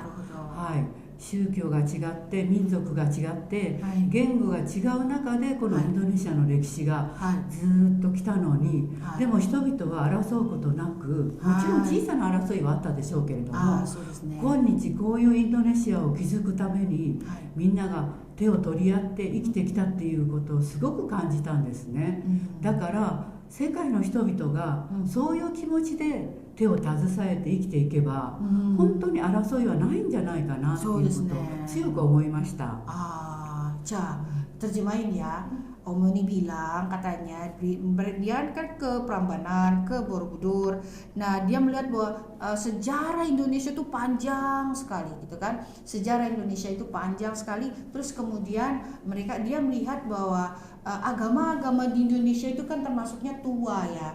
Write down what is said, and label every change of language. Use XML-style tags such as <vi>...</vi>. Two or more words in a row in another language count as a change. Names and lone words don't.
<ja>宗教が違って民族が違って、言語が違う中でこのインドネシアの歴史がずっと来たのに、でも人々は争うことなく、もちろん小さな争いはあったでしょうけれども、今日こういうインドネシアを築くためにみんなが手を取り合って生きてきたっていうことをすごく感じたんですね。だから世界の人々がそういう気持ちで手を携えて生きていけば、本当に争いはないんじゃないかなっていうことを強く思いました。</ja> <id>じゃあ terjemahin ya. Omoni bilang katanya dia kan ke Prambanan, ke Borobudur. Nah dia melihat bahwa sejarah Indonesia itu panjang sekali gitu kan. Sejarah Indonesia itu panjang sekali. Terus kemudian dia melihat bahwa agama-agama di Indonesia itu kan termasuknya tua ya.</id>